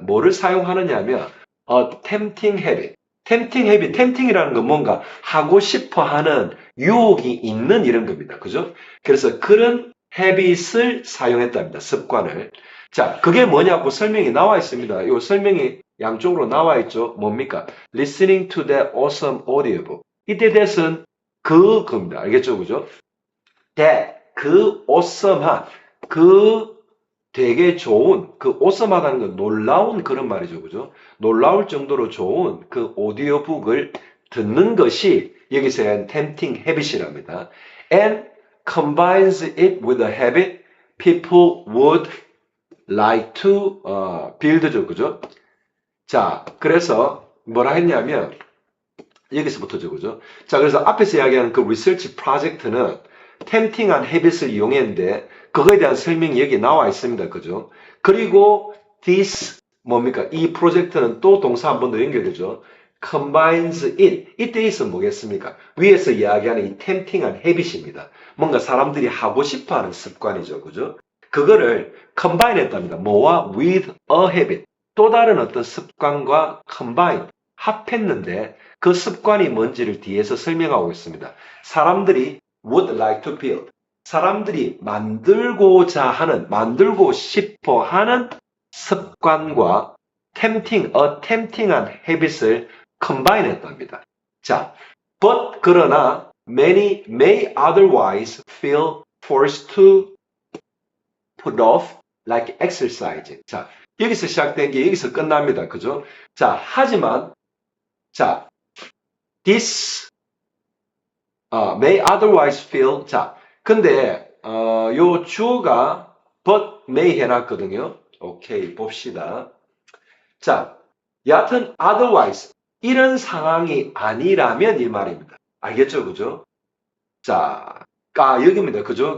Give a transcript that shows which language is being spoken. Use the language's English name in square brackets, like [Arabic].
[Korean] 뭐를 사용하느냐 하면 a tempting habit. tempting habit, tempting이라는 건 뭔가 하고 싶어 하는 유혹이 있는 이런 겁니다. 그죠? 그래서 그런 habit을 사용했답니다. 습관을. 자, 그게 뭐냐고 설명이 나와 있습니다. 이 설명이 양쪽으로 나와 있죠. 뭡니까? [English] Listening to that awesome audiobook. [Korean] 이때 that은 그겁니다. 알겠죠? 그죠? that, 그 awesome한, 그 되게 좋은, 그 awesome하다는 건 놀라운 그런 말이죠. 그죠? 놀라울 정도로 좋은 그 오디오북을 듣는 것이 여기서 한 tempting habit이랍니다. [English] And combines it with a habit people would like to build죠. [Korean] 그죠? 자, 그래서 뭐라 했냐면 여기서부터죠. 그죠? 자, 그래서 앞에서 이야기하는 그 리서치 프로젝트는 템팅한 헤빗을 이용했는데 그거에 대한 설명이 여기 나와 있습니다. 그죠? 그리고 this 뭡니까? 이 프로젝트는 또 동사 한 번 더 연결되죠. [English] combines it. [Korean] 이때 있으면 뭐겠습니까? 위에서 이야기하는 이 템팅한 헤빗입니다. 뭔가 사람들이 하고 싶어하는 습관이죠. 그죠? 그거를 combine 했답니다. 뭐와? [English] with a habit. [Korean] 또 다른 어떤 습관과 combine, 합했는데 그 습관이 뭔지를 뒤에서 설명하고 있습니다. 사람들이 [English] would like to build. [Korean] 사람들이 만들고자 하는, 만들고 싶어 하는 습관과 tempting한 habit을 combine 했답니다. [English] 자, but [Korean] 그러나 [English] many may otherwise feel forced to put off like exercising. [Korean] 자, 여기서 시작된 게 여기서 끝납니다. 그죠? 자, 하지만 자, [English] this may otherwise feel. [Korean] 자, 근데 요 주어가 but may 해놨거든요. 오케이, 봅시다. 자, 여하튼 otherwise 이런 상황이 아니라면 이 말입니다. 알겠죠? 그죠? 자, 여기입니다. 그죠?